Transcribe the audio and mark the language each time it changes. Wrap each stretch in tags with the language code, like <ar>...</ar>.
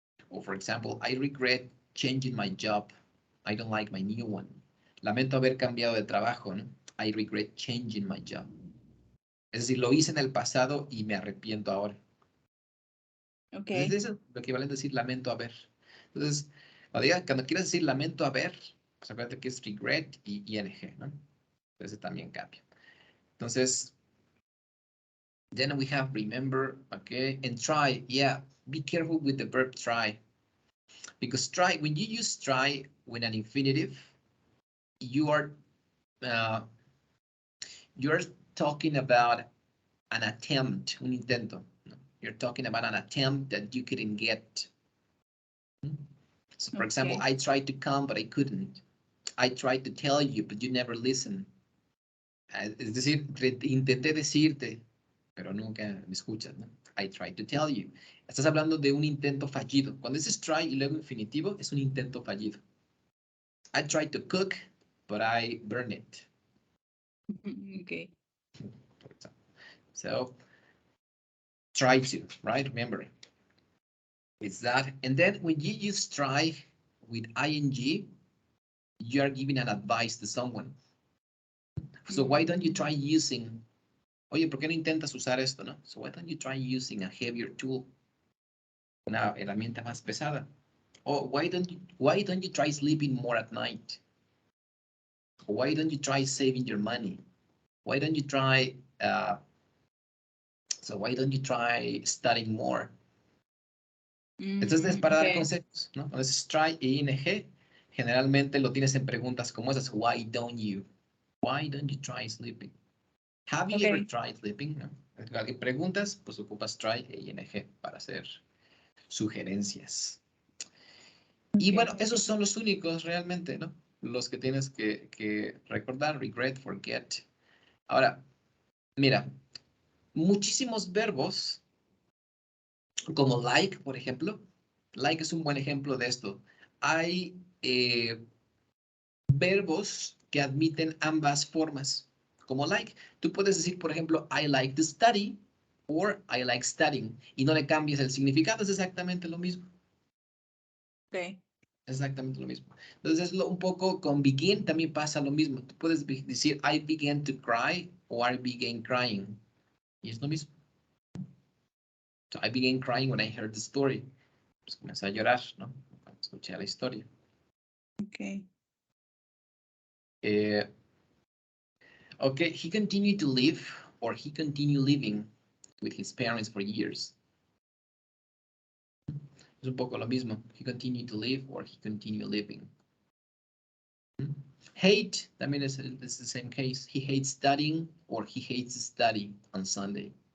<en>Or for example, I regret changing my job. I don't like my new one.</en> <es>Lamento haber cambiado de trabajo, ¿no?</es> <en>I regret changing my job.</en> <es>Es decir, lo hice en el pasado y me arrepiento ahora.</es> <en>Okay.</en> <es>Entonces, es lo equivalente a decir lamento haber. Entonces, cuando quieras decir lamento haber, pues acuérdate que es regret y ing, ¿no? Entonces también cambia. Entonces,</es> <en>then we have remember, okay, and try. Yeah, be careful with the verb try. Because try, when you use try with an infinitive, you are talking about an attempt,</en> <es>un intento.</es> <en>You're talking about an attempt that you couldn't get. So, for example, I tried to come, but I couldn't. I tried to tell you, but you never listen.</en> <es>Es decir, intenté decirte, pero nunca me escuchas, ¿no?</es> <en>I tried to tell you.</en> <es>Estás hablando de un intento fallido. Cuando dices try y luego infinitivo, es un intento fallido.</es> <en>I tried to cook, but I burned it. Okay. For example. So, try to, right? Remember, it's that. And then when you use try with ing, you are giving an advice to someone. So why don't you try using,</en> <es>oye, ¿por qué no intentas usar esto, no?</es> <en>So why don't you try using a heavier tool?</en> <es>Una herramienta más pesada.</es> <en>Or why don't you try sleeping more at night? Or why don't you try saving your money? Why don't you try, why don't you try studying more?</en> <es>Entonces es para dar consejos, ¿no? Entonces try e ing, generalmente lo tienes en preguntas como esas.</es> <en>Why don't you? Why don't you try sleeping? Have you ever tried sleeping?</en> <es>¿No? Alguien preguntas, pues ocupas try e ing para hacer sugerencias. Y bueno, esos son los únicos realmente, ¿no? Los que tienes que recordar, regret, forget. Ahora, mira, muchísimos verbos, como like, por ejemplo. Like es un buen ejemplo de esto. Hay verbos que admiten ambas formas, como like. Tú puedes decir, por ejemplo,</es> <en>I like to study, or I like studying,</en> <es>y no le cambies el significado, es exactamente lo mismo.</es> <en>Okay.</en> <es>Exactamente lo mismo. Entonces, un poco con begin también pasa lo mismo. Tú puedes decir,</es> <en>I began to cry, o I began crying,</en> <es>y es lo mismo.</es> <en>So, I began crying when I heard the story.</en> <es>Pues comencé a llorar, ¿no? Cuando escuché la historia.</es> <en>Okay. Okay, he continued to live, or he continued living with his parents for years.</en> <es>Es un poco lo mismo.</es> <en>He continued to live, or he continued living.</en> <es>Hate, también es</es> <en>the same case. He hates studying, or he hates studying on Sunday.</en>